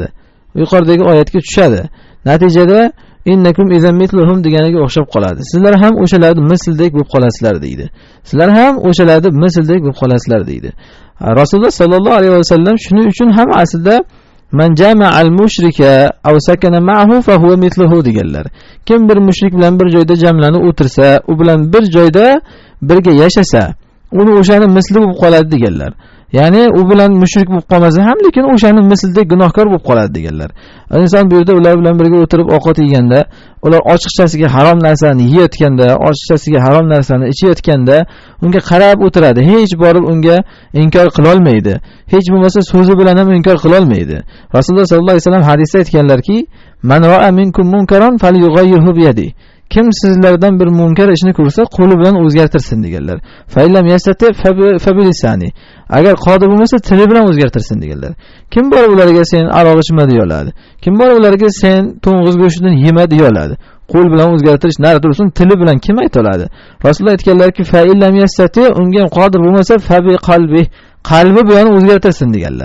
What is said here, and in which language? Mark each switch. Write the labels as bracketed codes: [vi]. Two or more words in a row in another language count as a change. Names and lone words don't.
[uz] Yuqoridagi oyatga tushadi. Natijada [ar] إنكم إذا مثلهم [uz] deganiga o'xshab qoladi. Sizlar ham o'shalarning misldek bo'lib qolasizlar deydi. Sizlar ham o'shalarning misldek bo'lib qolasizlar deydi. Rasululloh [ar] صلى الله عليه وسلم [uz] shuning uchun ham aslida [ar] من جمع المشرك أو سكن معه فهو مثله [uz] deganlar. Kim bir mushrik bilan bir joyda jamlanib o'tirsa, u bilan bir joyda birga yashasa, uni o'shaning misli bo'lib qoladi deganlar. Ya'ni u bilan mushrik bo'lib qolmasa ham, lekin o'shaning mislidek gunohkor bo'lib qoladi deganlar. Inson bu yerda ular bilan birga o'tirib ovqat yeganda, ular ochiqchasiga harom narsani yeyotganda, ochiqchasiga harom narsani ichayotganda unga qarab o'tiradi. Hech borib unga inkor qila olmaydi. Hech bo'lmasa so'zi bilan ham inkor qila olmaydi. Rasululloh [ar] صلى الله عليه وسلم [uz] hadisda aytganlarki: [ar] "من رأى منكم منكرا فليغيره بيده." [uz] Kim sizlardan bir munkar ishni ko'rsa, qo'li bilan o'zgartirsin deganlar. [ar] فإن لم يستطع فبلسانه. [uz] Agar qodir bo'lmasa, tili bilan o'zgartirsin deganlar. Kim bor ularga sen aroq ichma deyoladi. Kim bor ularga sen to'ng'iz go'shtidan yema deyoladi. Qo'l bilan o'zgartirish nari tursin, tili bilan kim aytoladi? Rasululloh aytganlarki: [ar] "فإن لم يستطع", [uz] unga qodir bo'lmasa, [ar] فبقلبه, [uz] qalbi bilan o'zgartirsin deganlar.